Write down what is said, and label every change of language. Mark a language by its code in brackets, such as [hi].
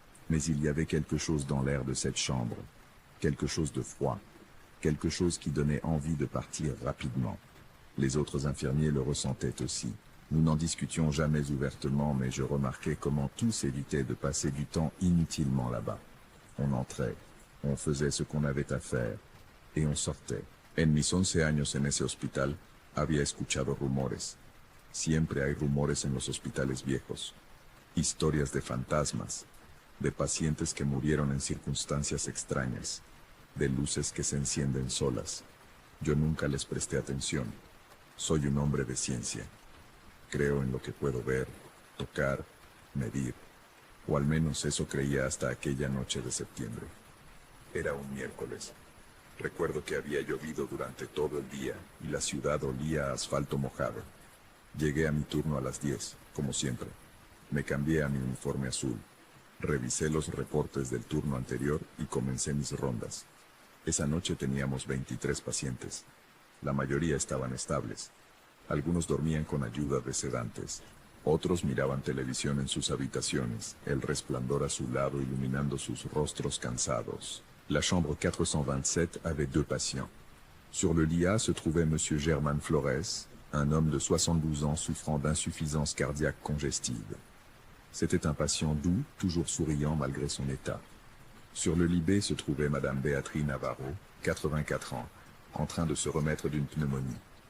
[fr] Mais il y avait quelque chose dans l'air de cette chambre, quelque chose de froid, quelque chose qui donnait envie de partir rapidement. Les autres infirmiers le ressentaient aussi. Nous n'en discutions jamais ouvertement, mais je remarquais comment tous évitaient de passer du temps inutilement là-bas. On entrait, on faisait ce qu'on avait à faire, et on sortait. [es] En mis 11 años en ese hospital, había escuchado rumores. Siempre hay rumores en los hospitales viejos. Historias de fantasmas, de pacientes que murieron en circunstancias extrañas, de luces que se encienden solas. Yo nunca les presté atención. Soy un hombre de ciencia. Creo en lo que puedo ver, tocar, medir. O al menos eso creía hasta aquella noche de septiembre. Era un miércoles. Recuerdo que había llovido durante todo el día y la ciudad olía a asfalto mojado. Llegué a mi turno a las 10, como siempre. Me cambié a mi uniforme azul. Revisé los reportes del turno anterior y comencé mis rondas. Esa noche teníamos 23 pacientes. La mayoría estaban estables. Algunos dormían con ayuda de sedantes. Otros miraban televisión en sus habitaciones, el resplandor azulado iluminando sus rostros cansados. [fr] La chambre 427 avait 2 patients. Sur le lit A se trouvait M. Germán Flores, un homme de 72 ans souffrant d'insuffisance cardiaque congestive. C'était un patient doux, toujours souriant malgré son état. Sur le lit B se trouvait Madame Béatrice Navarro, 84 ans, en train de se remettre d'une pneumonie.